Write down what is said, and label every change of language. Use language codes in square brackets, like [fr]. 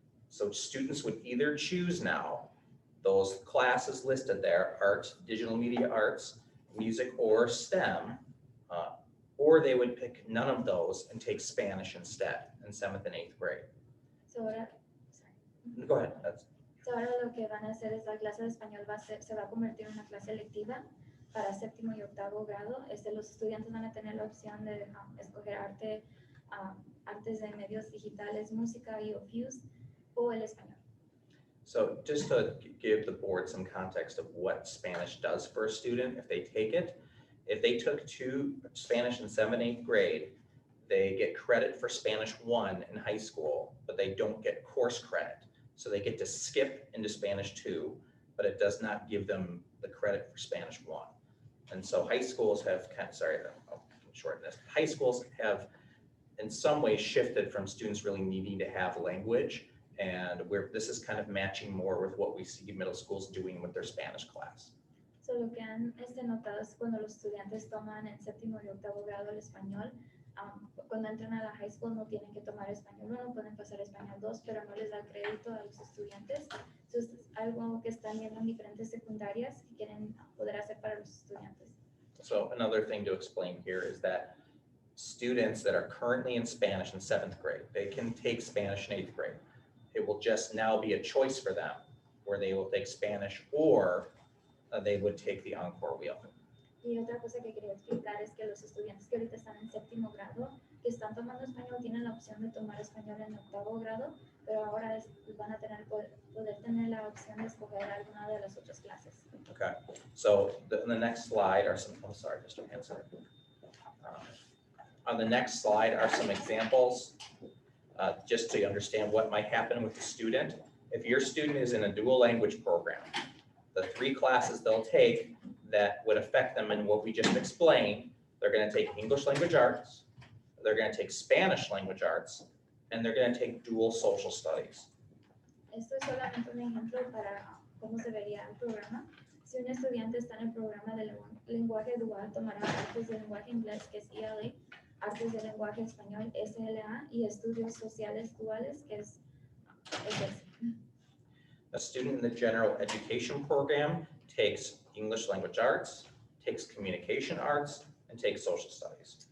[en] So students would either choose now those classes listed there, art, digital media arts, music, or STEM, or they would pick none of those and take Spanish instead in 7th and 8th grade. So ahora, sorry. Go ahead. [es] So ahora lo que van a hacer es la clase de español se va a convertir en una clase electiva para séptimo y octavo grado. Los estudiantes van a tener la opción de escoger artes de medios digitales, música y ofius o el español. [en] So just to give the board some context of what Spanish does for a student if they take it, if they took Spanish in 7th, 8th grade, they get credit for Spanish 1 in high school, but they don't get course credit. So they get to skip into Spanish 2, but it does not give them the credit for Spanish 1. And so high schools have I'll shorten this. High schools have in some ways shifted from students really needing to have language, and this is kind of matching more with what we see middle schools doing with their Spanish class. [es] So lo que han notado es cuando los estudiantes toman en séptimo y octavo grado el español, cuando entran a la high school no tienen que tomar español 1, pueden pasar a español 2, pero no les da crédito a los estudiantes. Entonces es algo que están viendo en diferentes secundarias que quieren poder hacer para los estudiantes. [en] So another thing to explain here is that students that are currently in Spanish in 7th grade, they can take Spanish in 8th grade. It will just now be a choice for them where they will take Spanish or they would take the encore wheel. [es] Y otra cosa que quería explicar es que los estudiantes que ahorita están en séptimo grado, que están tomando español, tienen la opción de tomar español en octavo grado, pero ahora van a poder tener la opción de escoger alguna de las otras clases. [en] Okay, so the next slide are some, oh, sorry, Mr. Hanson. On the next slide are some examples, just so you understand what might happen with the student. If your student is in a dual language program, the 3 classes they'll take that would affect them in what we just explained, they're going to take English language arts, they're going to take Spanish language arts, and they're going to take dual social studies. [es] Esto es solamente un ejemplo para cómo se vería el programa. Si un estudiante está en el programa de lenguaje dual, tomará artes de lenguaje inglés, que es ELA, artes de lenguaje español, SLA, y estudios sociales duales, que es SS. [en] A student in the general education program takes English language arts, takes communication arts, and takes social studies.